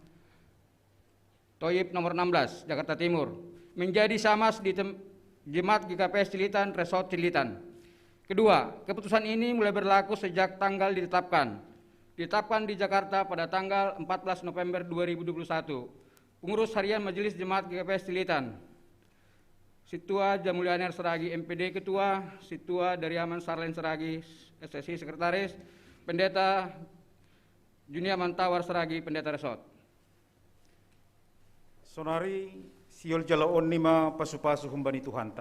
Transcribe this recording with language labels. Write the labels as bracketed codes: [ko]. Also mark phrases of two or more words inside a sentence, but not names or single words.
[id] Toyib nomor 16, Jakarta Timur, menjadi Syamas di Jemaat GKPS Cilitan, Resort Cilitan. Kedua, keputusan ini mulai berlaku sejak tanggal ditetapkan di Jakarta pada tanggal 14 November 2021. Pengurus Harian Majelis Jemaat GKPS Cilitan, Situa Jamulianer Seragi MPD Ketua, Situa Dariaman Sarlen Seragi SSI Sekretaris, Pendeta Junia Mantawar Seragi Pendeta Resort. [bts] Sonari siol jalaon nima pasu-pasu humbani Tuhanta.